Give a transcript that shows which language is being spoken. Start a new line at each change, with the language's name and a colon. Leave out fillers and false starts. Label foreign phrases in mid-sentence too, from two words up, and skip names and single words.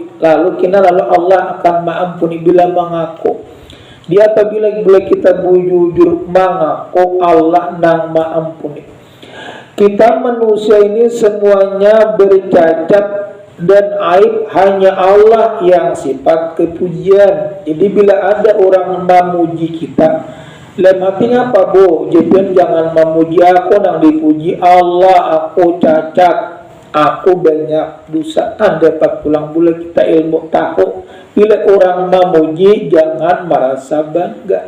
Indonesian: Lalu Allah akan mengampuni bila mengaku. Dia apabila kita jujur mengaku, Allah nang mengampuni. Kita manusia ini semuanya bercacat dan aib hanya Allah yang sifat kepujian. Jadi bila ada orang memuji kita, artinya apa bu? Jadi jangan memuji aku, nang dipuji Allah. Aku cacat, aku banyak dosa. Dapat pulang bulan kita ilmu tahu. Bila orang memuji jangan merasa bangga.